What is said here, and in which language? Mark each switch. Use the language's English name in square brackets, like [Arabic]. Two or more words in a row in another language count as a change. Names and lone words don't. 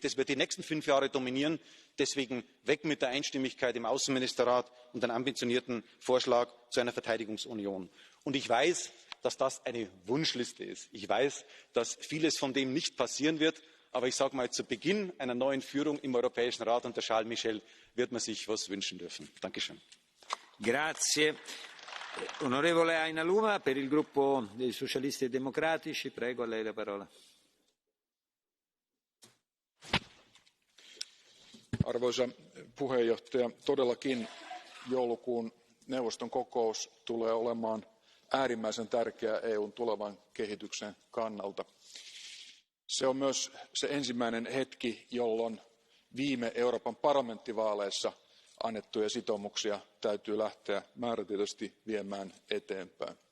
[German] Das wird die nächsten 5 Jahre dominieren. Deswegen weg mit der Einstimmigkeit im Außenministerrat und einen ambitionierten Vorschlag zu einer Verteidigungsunion. Und ich weiß, dass das eine Wunschliste ist. Ich weiß, dass vieles von dem nicht passieren wird. Aber ich sage mal, zu Beginn einer neuen Führung im Europäischen Rat unter Charles Michel wird man sich etwas wünschen dürfen. Dankeschön. [Italian] Grazie. Onorevole Ainaluma, per il gruppo dei Socialisti e Democratici, prego, a lei la parola. [Finnish] Arvoisa puheenjohtaja, todellakin joulukuun neuvoston kokous tulee olemaan äärimmäisen tärkeä EUn tulevan kehityksen kannalta. Se on myös se ensimmäinen hetki, jolloin viime Euroopan parlamenttivaaleissa annettuja sitoumuksia täytyy lähteä määrätietoisesti viemään eteenpäin.